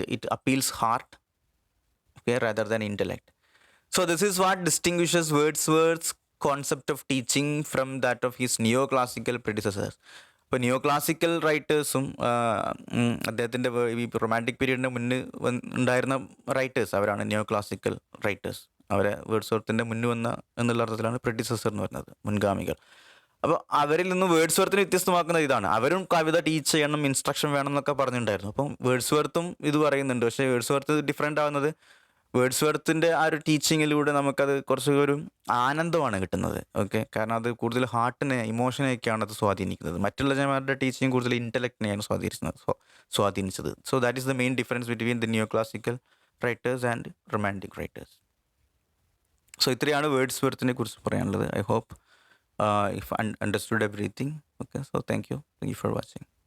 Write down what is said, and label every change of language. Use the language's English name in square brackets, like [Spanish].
[English] It appeals heart, okay, rather than intellect. So this is what distinguishes Wordsworth's concept of teaching from that of his neoclassical predecessors. [Malayalam] ഇപ്പോൾ neoclassical റൈറ്റേഴ്സും അദ്ദേഹത്തിൻ്റെ ഈ romantic പീരീഡിന് മുന്നേ ഉണ്ടായിരുന്ന writers, അവരാണ് neoclassical writers. അവരെ വേർഡ്സ്വർത്തിൻ്റെ മുന്നിൽ വന്ന എന്നുള്ള അർത്ഥത്തിലാണ് പ്രെഡിസസർ എന്ന് പറയുന്നത്, മുൻഗാമികൾ. അപ്പോൾ അവരിൽ നിന്ന് വേർഡ്സ്വർത്തിനെ വ്യത്യസ്തമാക്കുന്നത് ഇതാണ്. അവരും കവിത ടീച്ച് ചെയ്യണം, ഇൻസ്ട്രക്ഷൻ വേണം എന്നൊക്കെ പറഞ്ഞിട്ടുണ്ടായിരുന്നു. അപ്പം വേർഡ്സ്വർത്തും ഇത് പറയുന്നുണ്ട്. പക്ഷേ വേർഡ്സ്വർത്ത് ഡിഫറെൻ്റ് ആവുന്നത്, വേർഡ്സ്വർത്തിൻ്റെ ആ ഒരു ടീച്ചിങ്ങിലൂടെ നമുക്കത് കുറച്ചൊരു ആനന്ദമാണ് കിട്ടുന്നത്. ഓക്കെ, കാരണം അത് കൂടുതൽ ഹാർട്ടിനെ, ഇമോഷനെയൊക്കെയാണ് അത് സ്വാധീനിക്കുന്നത്. മറ്റുള്ളവരുടെ ടീച്ചിങ് കൂടുതൽ ഇൻ്റലക്റ്റിനെയാണ് സ്വാധീനിച്ചത്. [English] So that is the main difference between the neoclassical writers and romantic writers. So [Malayalam] ഇത്രയാണ് വേർഡ്സ്വർത്തിനെ കുറിച്ച് പറയാനുള്ളത്. [English] I hope if understood everything. Okay, so thank you for watching.